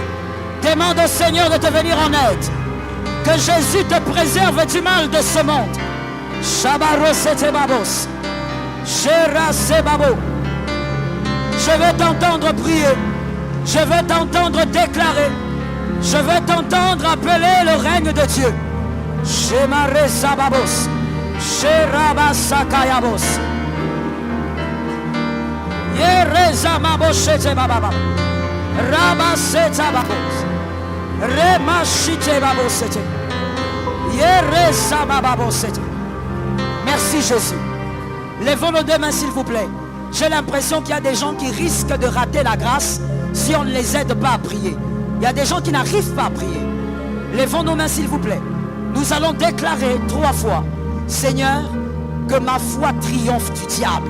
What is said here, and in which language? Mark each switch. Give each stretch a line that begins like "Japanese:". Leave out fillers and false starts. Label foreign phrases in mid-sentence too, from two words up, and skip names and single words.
French: Demande au Seigneur de te venir en aide. Que Jésus te préserve du mal de ce monde. Je vais t'entendre prier. Je vais t'entendre déclarer. Je vais t'entendre appeler le règne de Dieu. Shemare Sababos. Sherabasakayabos. Yerezamabosete bababa. Rabaseta babos. Remashite babosete. Yerezamababosete. Merci Jésus. Lèvons nos 2 mains s'il vous plaît. J'ai l'impression qu'il y a des gens qui risquent de rater la grâce si on ne les aide pas à prier. Il y a des gens qui n'arrivent pas à prier. Lèvons nos mains s'il vous plaît. Nous allons déclarer 3 fois. Seigneur, que ma foi triomphe du diable.